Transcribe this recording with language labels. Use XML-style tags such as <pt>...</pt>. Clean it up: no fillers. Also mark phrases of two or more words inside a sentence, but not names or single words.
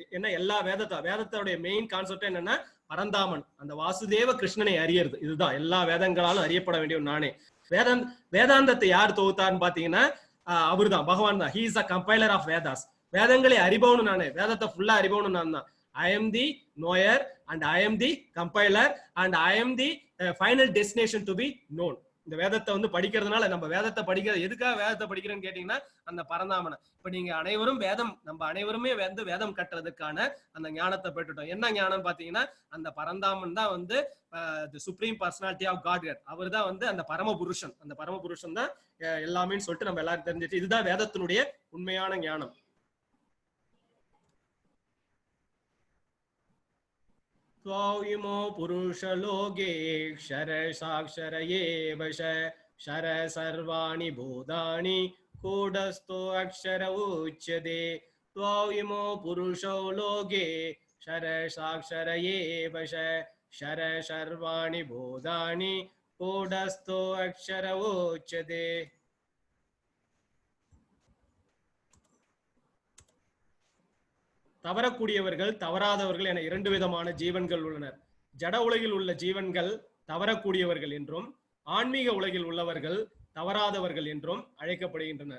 <ta>ஏன்னா எல்லா வேதத்தோடைய</ta> <en>main concept</en> <ta>என்னன்னா பரந்தாமன், அந்த வாசுதேவ கிருஷ்ணனை அறியறது. இதுதான் எல்லா வேதங்களாலும் அறியப்பட வேண்டிய நானே. வேதாந்தத்தை யார் தொகுத்தார்னு பாத்தீங்கன்னா அவரு தான், பகவான் தான்.</ta> <en>He is a compiler of Vedas.</en> <ta>வேதங்களை அறிபவனும் நானே, வேதத்தை ஃபுல்லா அறிபவனும் நான் தான்.</ta> <en>I am the knower and I am the compiler and I am the final destination to be known.</en> <ta>இந்த வேதத்தை வந்து படிக்கிறதுனால, நம்ம வேதத்தை படிக்கிறது எதுக்காக வேதத்தை படிக்கிறேன்னு கேட்டீங்கன்னா அந்த பரந்தாமனை. இப்ப நீங்க அனைவரும் நம்ம அனைவருமே வந்து வேதம் கட்டுறதுக்கான அந்த ஞானத்தை பெற்றுட்டோம். என்ன ஞானம் பாத்தீங்கன்னா அந்த பரந்தாமன் தான் வந்து</ta> <en>Supreme Personality of God.</en> <ta>அவர் தான் வந்து அந்த பரமபுருஷன். அந்த பரமபுருஷன் தான் எல்லாமே சொல்லிட்டு நம்ம எல்லாரும் தெரிஞ்சிட்டு, இதுதான் வேதத்தினுடைய உண்மையான ஞானம்.</ta> <sa>त्वयिमो पुरुषलोके क्षर साक्षर एव क्षर सर्वाणि भूतानि कूटस्थो अक्षर उच्यते. त्वयिमो पुरुषो लोके क्षर साक्षर एव क्षर सर्वाणि भूतानि कूटस्थो अक्षर उच्यते.</sa> <ta>தவறக்கூடியவர்கள், தவறாதவர்கள் என இரண்டு விதமான ஜீவன்கள் உள்ளனர். ஜட உலகில் உள்ள ஜீவன்கள் தவறக்கூடியவர்கள் என்றும், ஆன்மீக உலகில் உள்ளவர்கள் தவறாதவர்கள் என்றும் அழைக்கப்படுகின்றனர்.</ta>